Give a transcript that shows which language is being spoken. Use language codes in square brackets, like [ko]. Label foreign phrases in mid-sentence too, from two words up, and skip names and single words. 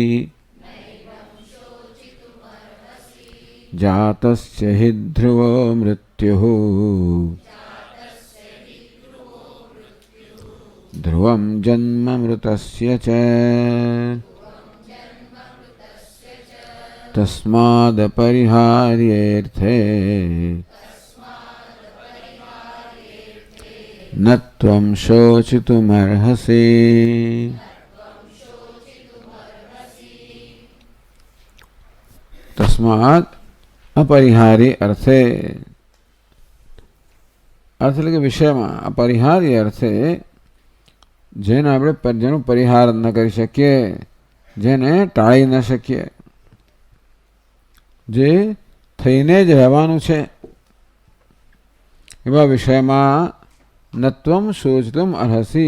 [sa] जातस्य हि ध्रुवो मृत्युः ध्रुवं जन्म मृतस्य च तस्मादपरिहार्येऽर्थे न त्वं शोचितुमर्हसि। तस्मात् अपरिहार्य अर्थे अर्थ [gu] એટલે કે વિષયમાં [sa] अपरिहार्य अर्थे [gu] જેને આપણે જેનો પરિહાર ન કરી શકીએ, જેને ટાળી ન શકીએ, જે થઈને જ રહેવાનું છે એવા વિષયમાં [sa] न त्वम् शोचितुम् अर्हसि।